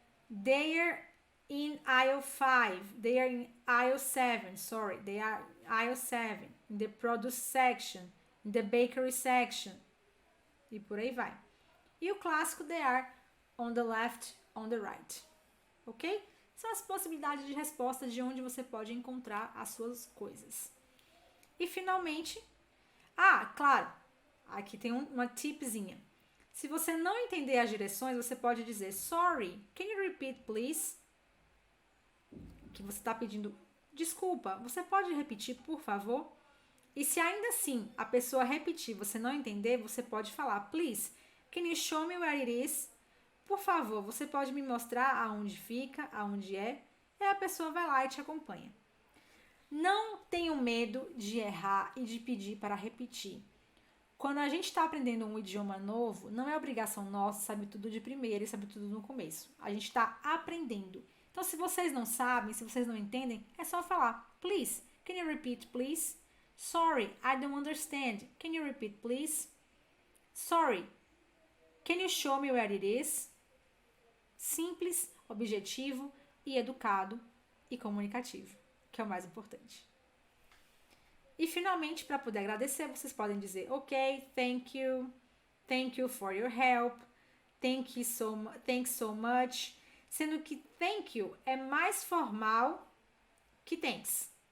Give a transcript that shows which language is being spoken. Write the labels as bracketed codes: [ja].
[en] They are in aisle 5, they are in aisle 7, sorry, they are aisle 7, in the produce section, in the bakery section, [pt] e por aí vai. E o clássico, [en] they are on the left, on the right, ok? [pt] São as possibilidades de resposta de onde você pode encontrar as suas coisas. E finalmente, claro, aqui tem uma tipzinha. Se você não entender as direções, você pode dizer [en] sorry, can you repeat please? [pt] Que você está pedindo desculpa, você pode repetir, por favor? E se ainda assim a pessoa repetir, você não entender, você pode falar [en] please, can you show me where it is? [pt] Por favor, você pode me mostrar aonde fica, aonde é? E a pessoa vai lá e te acompanha. Não tenham medo de errar e de pedir para repetir. Quando a gente está aprendendo um idioma novo, não é obrigação nossa saber tudo de primeira e saber tudo no começo. A gente está aprendendo. Então, se vocês não sabem, se vocês não entendem, é só falar, [en] please, can you repeat, please? Sorry, I don't understand. Can you repeat, please? Sorry, can you show me where it is? [pt] Simples, objetivo e educado e comunicativo, que é o mais importante. E finalmente, para poder agradecer, vocês podem dizer [en] ok, thank you for your help, thanks so much, [pt] sendo que thank you é mais formal que thanks.